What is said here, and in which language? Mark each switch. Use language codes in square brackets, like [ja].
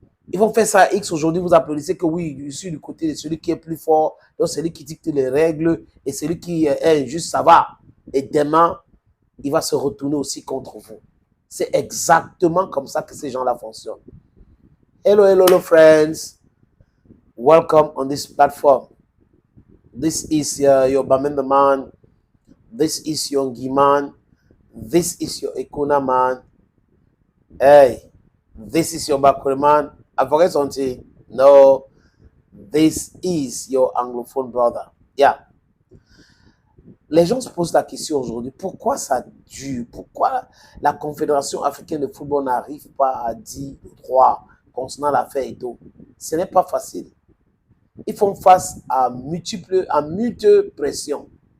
[fr] Ils vont faire ça à X aujourd'hui, vous applaudissez que oui, je suis du côté de celui qui est plus fort, donc celui qui dicte les règles, et celui qui est injuste, ça va. Et demain, il va se retourner aussi contre vous. C'est exactement comme ça que ces gens-là fonctionnent. [en] Hello, hello, hello, friends. Welcome on this platform. This is your Bamenda man. This is your Ngiman. This is your Ekuna man. Hey, this is your Bakure man. I forget something. No, this is your Anglophone brother. Yeah. [fr] Les gens se posent la question aujourd'hui, pourquoi ça dure? Pourquoi la Confédération africaine de football n'arrive pas à dire le droit concernant l'affaire et tout? Ce n'est pas facile. Ils font face à multiples pressions.